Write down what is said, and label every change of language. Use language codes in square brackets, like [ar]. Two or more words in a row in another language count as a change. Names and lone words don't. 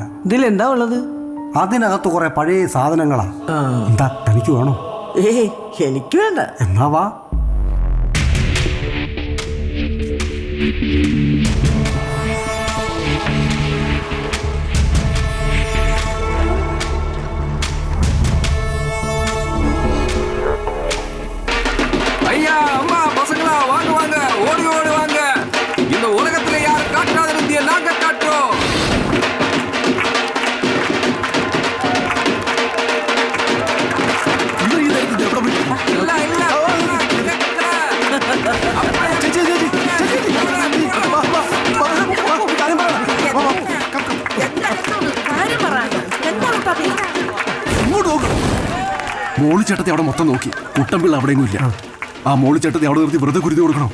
[ml] ഇതിലെന്താ ഉള്ളത്? അതിനകത്ത് കുറെ പഴയ സാധനങ്ങളാ. എന്താ, തനിക്ക് വേണോ? എനിക്ക് വേണ്ട. എന്നാ വാ. [ta] ஐயா, அம்மா, பசங்களா, வாங்க வாங்க, ஓடி ஓடி வாங்க. இந்த உலகத்துல யார் காட்டாத வித்தியை நாங்க காட்டுறோம். இல்ல இல்ல [ml] മോളിച്ചേട്ടത്തെ അവിടെ മൊത്തം നോക്കി. കുട്ടമ്പിള്ള അവിടെയെങ്കിലും ഇല്ല. ആ മോളിച്ചേട്ടത്തെ അവിടെ നിർത്തി വെറുതെ കുരുതി കൊടുക്കണം.